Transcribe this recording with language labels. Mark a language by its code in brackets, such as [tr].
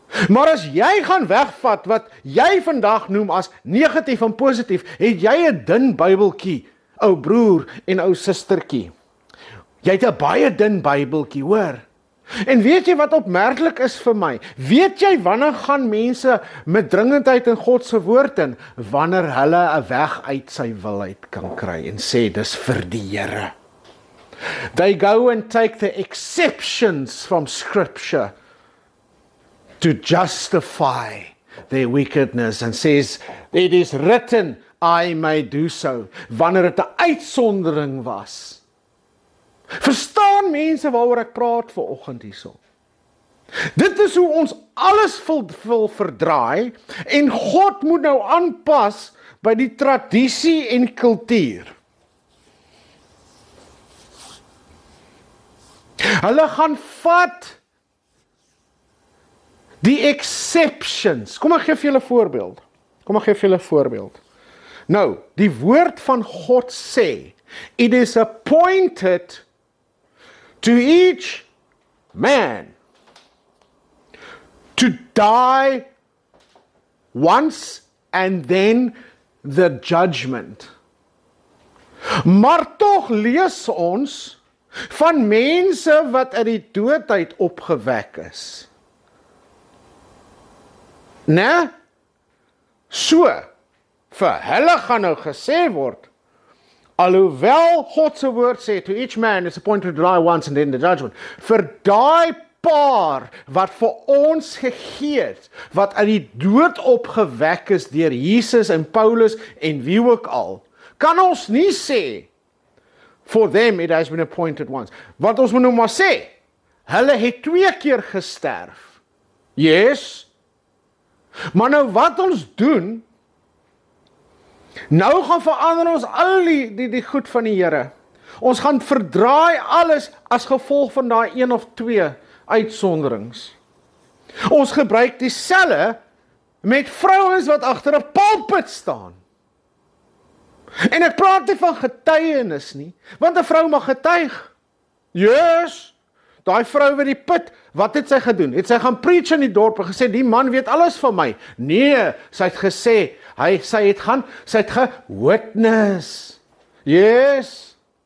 [af] Maar as jy gaan wegvat wat jy vandag noem as negatief en positief, het jy 'n dun Bybeltjie, ou broer en ou sustertjie. Jy het 'n baie dun Bybeltjie, hoor. En weet jy wat opmerklik is vir my? Weet jy wanneer gaan mense met dringendheid in God se woord in? Wanneer hulle 'n weg uit sy wil uit kan kry en sê dis vir die Here. [en] They go and take the exceptions from Scripture to justify their wickedness and says, it is written, I may do so. [af] Wanneer dit 'n uitsondering was. Verstaan mense waaroor ek praat vanoggend hierso? Dit is hoe ons alles wil verdraai en God moet nou aanpas by die tradisie en kultuur. Hulle gaan vat die exceptions. Kom ek gee vir julle 'n voorbeeld. Nou, die woord van God sê, [en] it is appointed to each man to die once and then the judgment. [af] Maar tog lees ons van mense wat uit die dood uit opgewek is. So, vir hulle gaan nou gesê word, alhoewel God se woord sê, [en] to each man is appointed to die once and then the judgment, [af] vir daai paar wat vir ons gegee het, wat uit die dood opgewek is deur Jesus en Paulus en wie ook al, kan ons nie sê, [en] for them it has been appointed once. [af] Wat ons moet nou maar sê, hulle het 2 keer gesterf. Yes. Maar nou wat ons doen, nou gaan verander ons al die goed van die Here. Ons gaan verdraai alles as gevolg van daai 1 of 2 uitsonderings. Ons gebruik dieselfde met vrouens wat agter 'n pulpit staan. En ek praat nie van getuienis nie, want 'n vrou mag getuig. Yes, daai vrou by die put, wat het sy gedoen? Het sy gaan preach in die dorp en gesê, die man weet alles van my? Nee, sy het gesê, sy het gewitness. Yes.